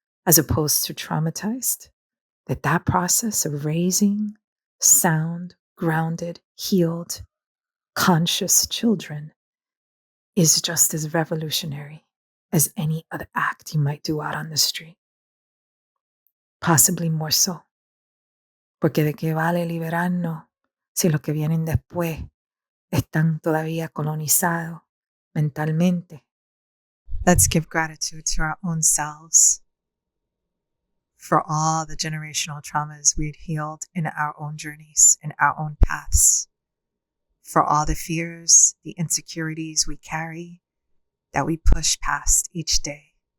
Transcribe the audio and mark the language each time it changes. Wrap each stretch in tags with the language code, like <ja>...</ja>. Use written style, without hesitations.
<en>as opposed to traumatized. That process of raising sound, grounded, healed, conscious children is just as revolutionary as any other act you might do out on the street. Possibly more so.</en> <es>Porque de qué vale liberarnos si los que vienen después están todavía colonizados mentalmente.</es> <en>Let's give gratitude to our own selves for all the generational traumas we'd healed in our own journeys, in our own paths, for all the fears, the insecurities we carry that we push past each day.</en>